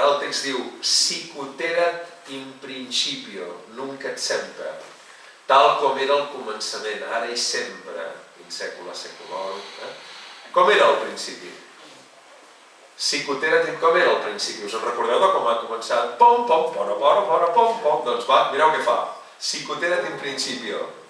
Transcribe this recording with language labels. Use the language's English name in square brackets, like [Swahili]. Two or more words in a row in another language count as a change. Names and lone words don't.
[Catalan] el text diu [Latin] sicut erat in principio, nunc et semper, [Catalan] tal com era al començament, ara i sempre, [Latin] in secula seculorum. [Catalan] Com era al principi? [Latin] Sicut erat in [Catalan] com era al principi? Us en recordeu de com ha començat? Pom, pom, pora, pora, pora, pom, pom. Doncs va, mireu què fa. [Latin] Sicut erat in principio.